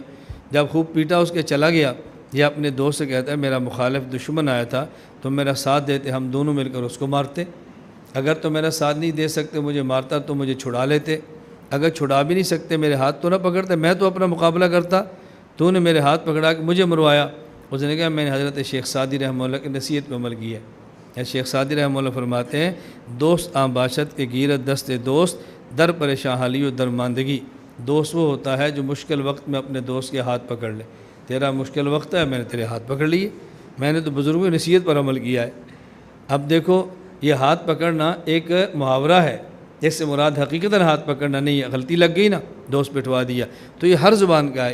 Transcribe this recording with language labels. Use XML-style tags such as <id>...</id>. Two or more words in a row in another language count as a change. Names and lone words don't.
<ur>جب خوب پیٹا اس کے چلا گیا، یہ اپنے دوست سے کہتا ہے میرا مخالف دشمن آیا تھا، تم میرا ساتھ دیتے، ہم دونوں مل کر اس کو مارتے، اگر تو میرا ساتھ نہیں دے سکتے مجھے مارتا تو مجھے چھڑا لیتے، اگر چھڑا بھی نہیں سکتے میرے ہاتھ تو نہ پکڑتے، میں تو اپنا مقابلہ کرتا، تو نے میرے ہاتھ پکڑا کہ مجھے مروایا۔ اس نے کہا میں نے حضرت شیخ سعدی رحمہ اللہ کی نصیحت پہ عمل کی ہے۔ شیخ سعدی رحمہ اللہ فرماتے ہیں</ur> <fa>دوست آں باشد کے گیرت دست دوست در پریشان حالی و درماندگی،</fa> <ur>دوست وہ ہوتا ہے جو مشکل وقت میں اپنے دوست کے ہاتھ پکڑ لے۔ تیرا مشکل وقت ہے میں نے تیرے ہاتھ پکڑ لیے، میں نے تو بزرگوں کی نصیحت پر عمل کیا ہے۔ اب دیکھو یہ ہاتھ پکڑنا ایک محاورہ ہے، جس سے مراد حقیقتاً ہاتھ پکڑنا نہیں ہے، غلطی لگ گئی نا دوست پٹوا دیا، تو یہ ہر زبان کا ہے۔</ur>